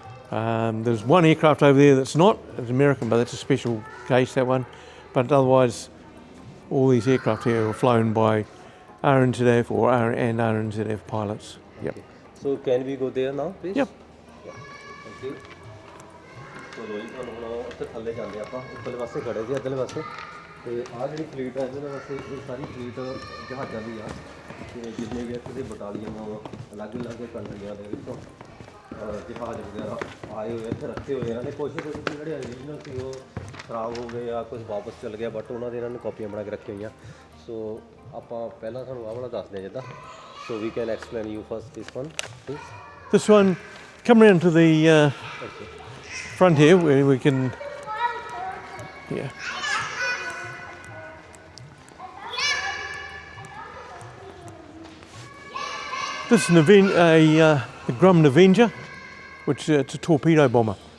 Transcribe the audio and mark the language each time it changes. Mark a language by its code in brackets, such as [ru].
[en] There's one aircraft over there that's not, it's American, but that's a special case, that one. But otherwise, all these aircraft here are flown by RNZF and RNZF pilots. Yep. Okay. So can we go there now, please? Yep. Yeah. Thank you. [pa] So ਲੋਈ ਤੁਹਾਨੂੰ ਹੁਣ ਉੱਥੇ ਥੱਲੇ ਜਾਂਦੇ ਆਪਾਂ ਉੱਪਰਲੇ ਪਾਸੇ ਖੜੇ ਸੀ ਇੱਧਰਲੇ ਪਾਸੇ ਤੇ ਆਹ ਜਿਹੜੀ ਫਲੀਟ ਹੈ ਇਹਦੇ ਵਾਸਤੇ ਇਹ ਸਾਰੀ ਫਲੀਟ ਜਹਾਜ਼ਾਂ ਦੀ ਆ ਤੇ ਜਿੰਨੇ ਵੀ ਇੱਥੇ ਦੇ ਬਟਾਲੀਅਨ ਅਲੱਗ-ਅਲੱਗ ਕੰਟਰੀਆਂ ਦੇ ਵਿੱਚੋਂ ਜਹਾਜ਼ ਵਗੈਰਾ ਆਏ ਹੋਏ ਇੱਥੇ ਰੱਖੇ ਹੋਏ ਇਹਨਾਂ ਨੇ ਕੋਸ਼ਿਸ਼ ਕੀਤੀ ਜਿਹੜੇ ਓਰੀਜਨਲ ਸੀ ਉਹ ਖਰਾਬ ਹੋ ਗਏ ਆ ਕੁਝ ਵਾਪਸ ਚਲ ਗਿਆ ਬਟ ਉਹਨਾਂ ਦੇ ਇਹਨਾਂ ਨੇ ਕਾਪੀਆਂ ਬਣਾ ਕੇ ਰੱਖੀਆਂ ਹੋਈਆਂ ਸੋ ਆਪਾਂ ਪਹਿਲਾਂ ਤੁਹਾਨੂੰ ਆਹ ਵਾਲਾ ਦੱਸਦੇ ਹਾਂ ਜਿੱਦਾਂ [en] So we can explain you first this one please This one, come around to the front here where we can, yeah. This is the Grumman Avenger, which it's a torpedo bomber.